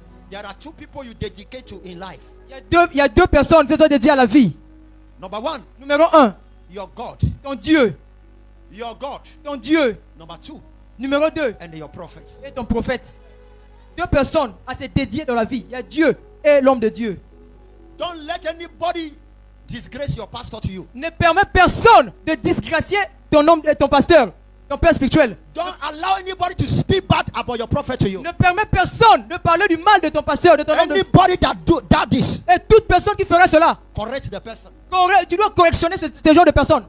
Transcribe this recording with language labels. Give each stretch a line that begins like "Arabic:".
English: There are 2 people you dedicate to in life.
French: Il y a deux personnes qui sont dédiées à la vie.
English: Number 1,
French: Numéro 1,
English: your God.
French: ton Dieu.
English: Your God.
French: Ton Dieu.
English: Number 2,
French: Numéro 2,
English: and your prophet.
French: et ton prophète. 2 personnes à se dédier dans la vie. Il y a Dieu et l'homme de Dieu.
English: Don't let anybody disgrace your pastor to you.
French: Ne permets personne de disgracier ton homme et ton pasteur, ton père spirituel.
English: Don't allow anybody to speak bad about your prophet to you.
French: Ne permets personne de parler du mal de ton pasteur, de ton homme.
English: Anybody that do this,
French: Et toute personne qui fera cela,
English: correct the person.
French: tu dois correctionner ce genre de personnes.